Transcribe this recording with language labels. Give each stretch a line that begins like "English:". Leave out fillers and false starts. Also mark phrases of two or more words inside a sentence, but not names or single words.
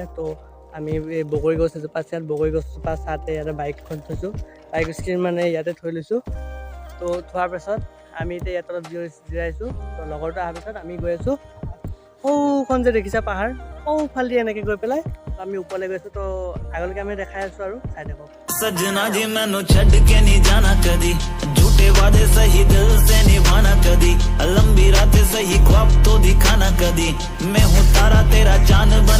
Assamese: তো আমি এই বগৰী গছ এজোপা আছে ইয়াত বগৰী গছজোপা চাতে ইয়াতে বাইকখন থৈছোঁ
English: bike screen
Assamese: মানে ইয়াতে থৈ লৈছোঁ তো থোৱাৰ পাছত আমি এতিয়া ইয়াত অলপ জিৰাইছোঁ তো লগৰটো অহাৰ পিছত আমি গৈ আছোঁ সৌখন যে দেখিছা পাহাৰ সৌফালেদি এনেকৈ গৈ পেলাই আমি ওপৰলৈ গৈছোঁ তো আগলৈকে আমি দেখাই আছোঁ আৰু চাই থাকক
Punjabi: ਸਜਣਾ ਜੀ ਮੈਨੂੰ ਛੱਡ ਕੇ
Hindi: नहीं जाना कदी झूठे वादे सही दिल से निभाना कदी लंबी रातें सही ख्वाब तो दिखाना कदी मैं हूँ तारा तेरा चांद बन